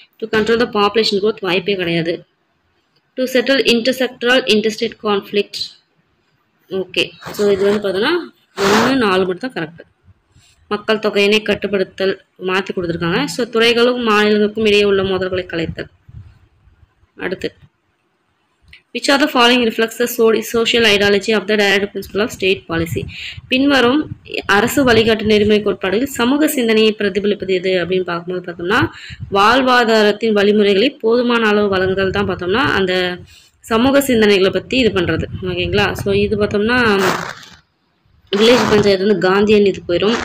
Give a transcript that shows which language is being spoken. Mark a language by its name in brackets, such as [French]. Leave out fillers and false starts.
[English] To control the population growth. [Tamil] வாய்ப்பே கிடையாது. [English] To settle intersectoral interstate conflict. [Tamil] Okay, so இது வந்து பார்த்தோன்னா 1, 4 மட்டும் தான் கரெக்டு. மக்கள் தொகையினை கட்டுப்படுத்தல் மாற்றி கொடுத்துருக்காங்க. ஸோ துறைகளும் மாநிலங்களுக்கும் இடையே உள்ள மோதல்களை கலைத்தல். [English] அடுத்து which are the following reflects the social ideology of the direct principle of state policy? [Tamil] பின்வரும் அரசு வழிகாட்டு நெறிமுறை கோட்பாடுகள் சமூக சிந்தனையை பிரதிபலிப்பது எது அப்படின்னு பார்க்கும்போது பார்த்தோம்னா வாழ்வாதாரத்தின் வழிமுறைகளை போதுமான அளவு வழங்குதல் தான் பார்த்தோம்னா அந்த சமூக சிந்தனைகளை பற்றி இது பண்ணுறது. ஓகேங்களா, ஸோ இது பார்த்தோம்னா வில்லேஜ் பஞ்சாயத்து வந்து காந்தியன் இது போயிடும்.